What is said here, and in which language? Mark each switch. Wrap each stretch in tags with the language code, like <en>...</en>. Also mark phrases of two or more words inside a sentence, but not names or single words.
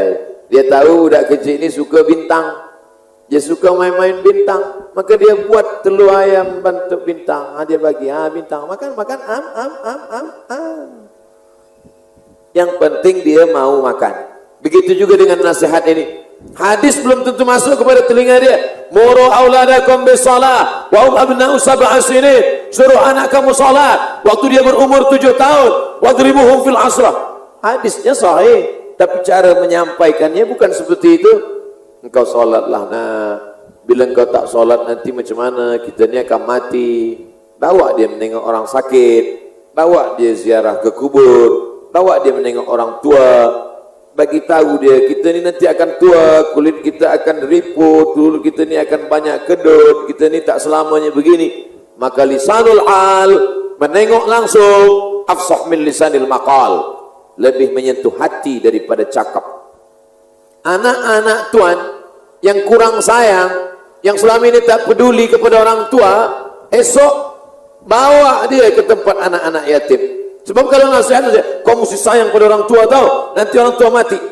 <ms>Dia tahu budak kecil ini suka bintang. Dia suka main-main bintang. Maka dia buat telur ayam bentuk bintang. Dia bagi, bintang. Makan, makan, am. Yang penting dia mau makan. Begitu juga dengan nasihat ini. Hadis belum tentu masuk kepada telinga dia.</ms> <ar>مروا أولادكم بالصلاة وهم أبناء سبع سنين.</ar> <ms>Suruh anak kamu salat waktu dia berumur 7 tahun.</ms> <ar>واضربوهم في العشر.</ar> <ms>Hadisnya sahih, tapi cara menyampaikannya bukan seperti itu. Engkau salatlah nak. Bila engkau tak salat nanti macam mana? Kita ni akan mati. Bawa dia menengok orang sakit, bawa dia ziarah ke kubur, bawa dia menengok orang tua. Bagi tahu dia, kita ni nanti akan tua, kulit kita akan riput, kulit kita ni akan banyak kedut, kita ni tak selamanya begini. Maka</ms> <ar>لسان الحال,</ar> <ms>menengok langsung,</ms> <ar>أفصح من لسان المقال,</ar> <ms>lebih menyentuh hati daripada cakap. Anak-anak tuan yang kurang sayang, yang selama ini tak peduli kepada orang tua, esok bawa dia ke tempat anak-anak yatim. Sebab kalau nasihat saja, kau mesti sayang pada orang tua tau, nanti orang tua mati.</ms>